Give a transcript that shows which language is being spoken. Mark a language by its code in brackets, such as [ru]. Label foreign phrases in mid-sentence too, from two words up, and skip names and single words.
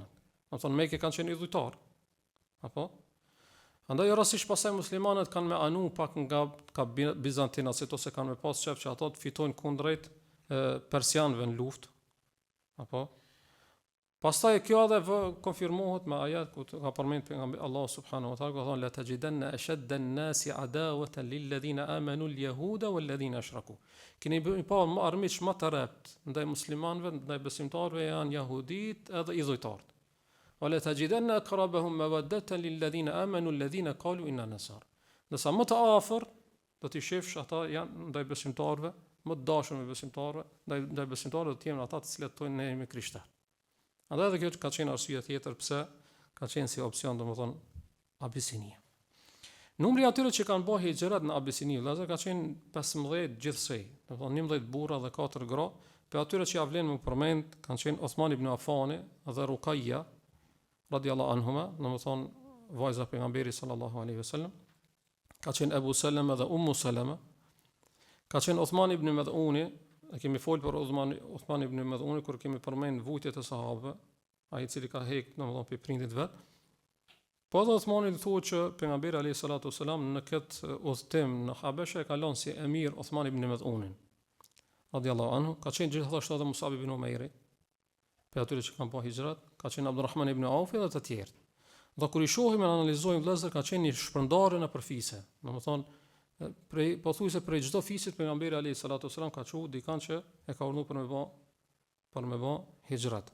[sq] Domethënë Mekë kanë qenë idhujtar. Apo andaj rastësisht pasaj muslimanët kanë me anu pak nga bizantinasit ose kanë me pas qef që ato të fitojnë kundrejt persianëve në luftë. Apo pastaj kjo edhe konfirmohet me ajet ku ka përmendur pejgamberi [ar] الله سبحانه وتعالى [sq] ka thonë [ar] لتجدن أشد الناس عداوة للذين آمنوا اليهود والذين أشركوا. [sq] Keni pa më armiq më të rrept ndaj muslimanëve, ndaj besimtarëve janë jehudit edhe idhujtarët. [ar] ولا تجدن أقربهم مودة للذين آمنوا الذين قالوا إنا نصارى. [sq] Nësa më të afër do t'i shefsh ata janë ndaj besimtarëve, më të dashur me besimtarëve, ndaj besimtarëve do të jenë ata të cilët thonë ne jemi krishterë. Andaj edhe kjo ka qenë arsye tjetër pse ka qenë si opsion domethënë Abisinia. Numri atyre që kanë bërë hijret në Abisini, vëllazër, ka qenë 15 gjithsej, domethënë 11 burra dhe 4 gra. Për atyre që ja vlen më përmend kanë qenë Uthman ibn Affani dhe Ruqayya [ar] رضي الله عنهما, [sq] domethënë vajza e pejgamberit [ar] صلى الله عليه وسلم, [sq] ka qenë Abu Salama dhe Ummu Salama, ka qenë Uthman ibn Mad'uni, e kemi folur për Uthman ibn Mad'uni kur kemi përmend vujtjet e sahabëve, ai i cili ka hek domethënë pe prindit vet. Po edhe Uthmani thuhet që pejgamberi [ar] عليه الصلاة والسلام [sq] në këtë udhtim në Habeshe ka lënë si emir Uthman ibn Mad'unin [ar] رضي الله عنه, [sq] ka qenë gjithashtu edhe Musab ibn Umairi, për atyre që kanë bërë hijrat, ka qenë Abdulrahman ibn Auf dhe të tjerë. Dhe kur i shohim e analizojmë vëllezër, ka qenë një shpërndarje në përfise. Domethënë prej pothuajse prej çdo fisit pejgamberi [ar] عليه الصلاة والسلام [sq] ka thënë dikan që e ka urdhëruar për me bë hijrat.